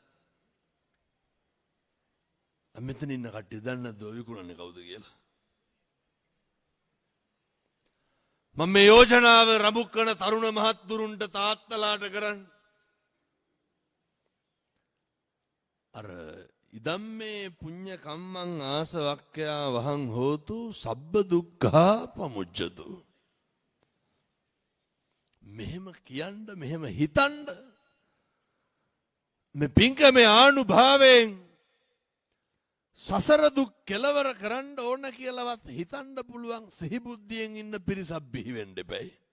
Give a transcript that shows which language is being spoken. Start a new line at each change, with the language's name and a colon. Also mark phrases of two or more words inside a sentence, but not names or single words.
Sinhala: මෙතන ඉන්න කට්ටිය දන්නේ නැද්ද විකුණන්නේ කවුද කියලා? මම මේ යෝජනාව රඹුක්කන තරුණ මහත්තුරුන්ට තාත්තලාට කරන්න.
Pali: අර ඉදම්මේ පුඤ්ඤ කම්මං ආසවක්ඛයා වහං හෝතු සබ්බ දුක්ඛා පමුච්ඡතු.
Sinhala: මෙහෙම කියන්න මෙහෙම හිතන්න මේ පින්කමේ ආනුභාවයෙන් සසර දුක් කෙලවර කරන්න ඕන කියලාවත් හිතන්න පුළුවන් සිහි බුද්ධියෙන් ඉන්න පිරිසක් බිහි වෙන්න එපයි.